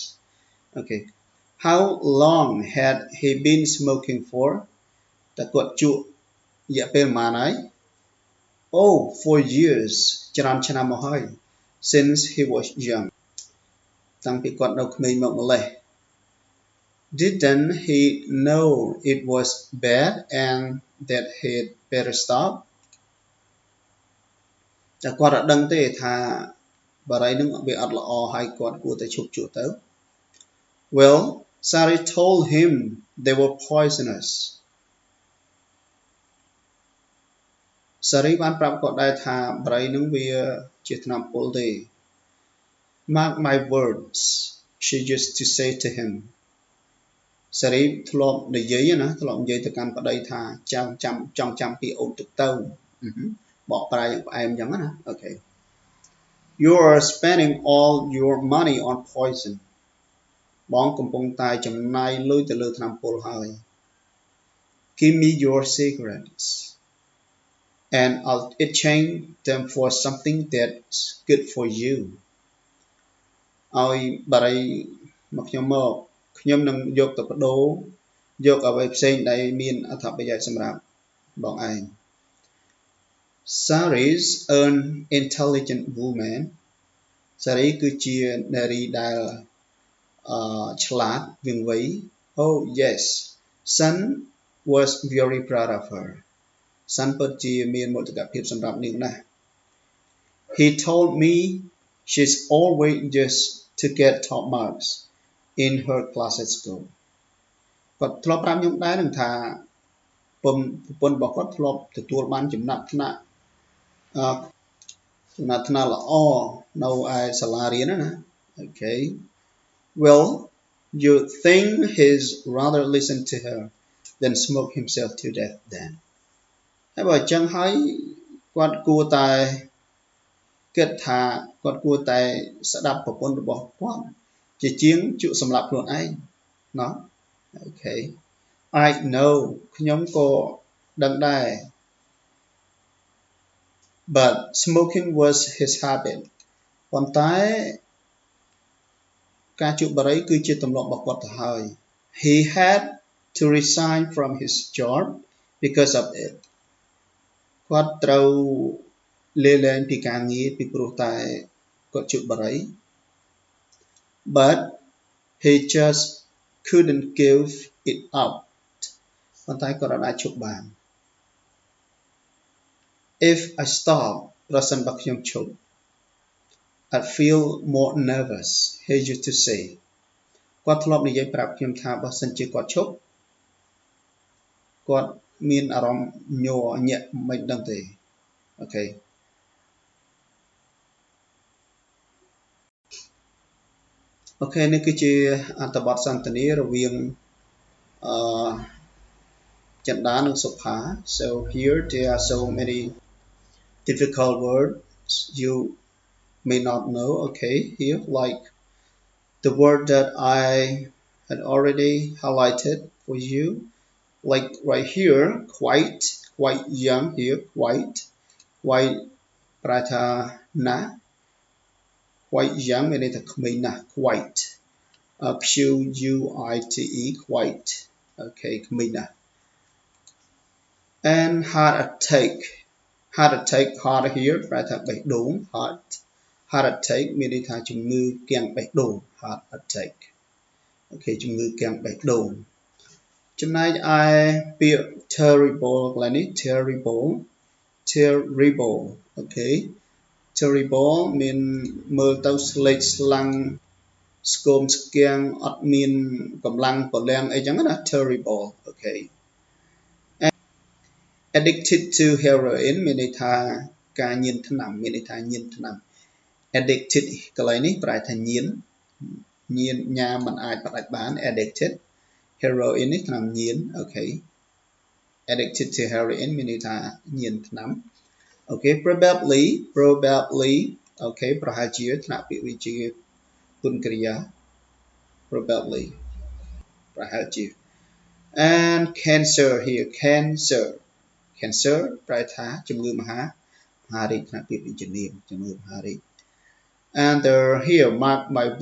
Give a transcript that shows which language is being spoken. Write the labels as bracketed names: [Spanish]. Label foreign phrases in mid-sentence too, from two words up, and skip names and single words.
[English] Okay, how long had he been smoking for [Khmer] តែគាត់ជក់រយៈពេលប៉ុន្មានហើយ [English] Oh, for years [Khmer] ច្រើនឆ្នាំមកហើយ [English] since he was young [Khmer] តាំងពីគាត់នៅក្មេងមកម្លេះ [English] Didn't he know it was bad and that he'd better stop [Khmer] តែគាត់អត់ដឹងទេថាបារីនឹងវាអត់ល្អហើយគាត់គួរតែឈប់ជក់ទៅ [English] Well, Sary told him they were poisonous [Khmer] Sary បានប្រាប់គាត់ដែរថាបារីនឹងវាជាថ្នាំពុលទេ [English] Mark my words she used to say to him [Khmer] Sary ធ្លាប់និយាយទៅកាន់ប្តីថាចង់ចាំពីអូនទឹកទៅបកប្រែយ៉ាងផ្អែមអញ្ចឹងណា [English] Okay You are spending all your money on poison [Khmer] បងកំពុងតែចំណាយលុយទៅលើថ្នាំពុលហើយ [English] Give me your cigarettes and I'll exchange them for something that's good for you [Khmer] ឲ្យបារីមកខ្ញុំនឹងយកទៅបដូរយកអ្វីផ្សេងដែលមានអត្ថប្រយោជន៍សម្រាប់បងឯង [English] Sary's an intelligent woman [Khmer] Sary គឺជានារីដែលឆ្លាតវាងវៃ [English] Oh yes Son was very proud of her [Khmer] Son ពិតជាមានមោទកភាពសម្រាប់នាងណាស់ [English] He told me she's always just to get top marks in her class at school [Khmer] គាត់ធ្លាប់ប្រាប់ខ្ញុំដែរនឹងថាប្រពន្ធរបស់គាត់ធ្លាប់ទទួលបានចំណាត់ថ្នាក់ ល្អនៅឯសាលារៀនណា [English] Okay Well you think he's rather listen to her than smoke himself to death then [Khmer] ហើយបើអញ្ចឹងហើយគាត់គួរតែគិតថាគាត់គួរតែស្ដាប់ប្រពន្ធរបស់គាត់ជាជាងជក់សម្លាប់ខ្លួនឯងណោះ [English] Okay I know [Khmer] ខ្ញុំក៏ដឹងដែរ [English] But smoking was his habit [Khmer] ប៉ុន្តែការជក់បារីគឺជាទម្លាប់របស់គាត់ទៅហើយ [English] He had to resign from his job because of it [Khmer] គាត់ត្រូវលាលែងពីការងារពីព្រោះតែគាត់ជក់បារី [English] But he just couldn't give it up [Khmer] ប៉ុន្តែគាត់អាចឈប់បាន [English] If I stop [Khmer] ប្រសិនបើខ្ញុំឈប់ [English] I feel more nervous he used to say [Khmer] គាត់ធ្លាប់និយាយប្រាប់ខ្ញុំថាបើសិនជាគាត់ឈប់គាត់មានអារម្មណ៍ញ័រញាក់មិនដឹងទេអូខេ អូខេនេះគឺជាអត្ថបទសន្ទនារវាងចិន្តានិង [English] សុផា so here there are so many difficult words you may not know okay here like the word that I had already highlighted for you like right here quite young here quite [Khmer] ប្រែថាណា [English] quite young [Khmer] មានន័យថាក្មេងណាស់ [English] quite quite quite okay [Khmer] ក្មេងណាស់ [English] and heart attack heart here [Khmer] ប្រែថាបេះដូង [English] heart attack [Khmer] មានន័យថាជំងឺគាំងបេះដូង [English] heart attack [Khmer] អូខេជំងឺគាំងបេះដូងចំណែកឯពាក្យ terrible កន្លែងនេះ terrible អូខេ terrible មានមើលទៅស្លេកស្លាំងស្គមស្គាំងអត់មានកម្លាំងពលំអីចឹងណា terrible អូខេ [English] addicted to heroin [Khmer] មានន័យថាការញៀនថ្នាំមានន័យថាញៀនថ្នាំ addicted កន្លែងនេះប្រែថា ញៀនញ៉ាំមិនអាចផ្ដាច់បាន [English] addicted heroin [Khmer] នេះថ្នាំញៀនអូខេ addicted [English] to heroin [Khmer] មានន័យថាញៀនថ្នាំអូខេ probably អូខេប្រហែលជាថ្នាក់ពាក្យវាជាគុណកិរិយា probably ប្រហែលជា [English] and cancer here cancer [Khmer] ប្រែថាជំងឺមហារីកថ្នាក់ពាក្យវិជ្ជមានជំងឺមហារីក [English] and here mark my